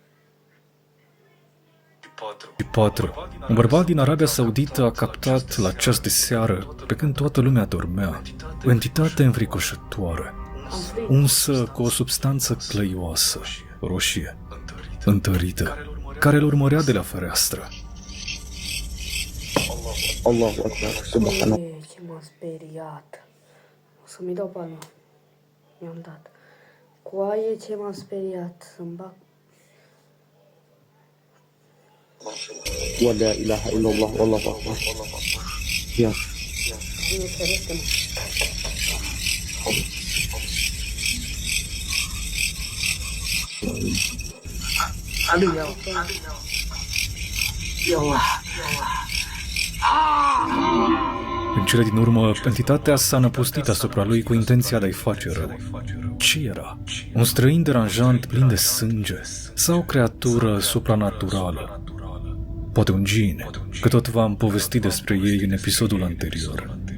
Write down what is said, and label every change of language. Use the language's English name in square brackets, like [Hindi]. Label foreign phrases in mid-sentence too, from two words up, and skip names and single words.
[Romanian] 4. Un bărbat din Arabia Saudită a captat la ceas de seară, pe când toată lumea dormea, o entitate înfricoșătoare, unsă cu o substanță clăioasă, roșie, întărită, care îl urmărea de la fereastră. [Arabic] الله أكبر، سبحان الله. [Romanian] Ce m-a speriat. O să-mi dau palma. Mi-am dat. Coaie, ce m-a speriat. Să-mi bag. [Arabic] ولا إله إلا الله، والله أكبر. [Romanian] Ia. Nu ferește, mă. [Arabic] علي يا. يا الله. [Romanian] În cele din urmă, entitatea s-a năpustit asupra lui cu intenția de a-i face rău. Ce era? Un străin deranjant plin de sânge? Sau o creatură supranaturală? Poate un gin, că tot v-am povestit despre ei în episodul anterior.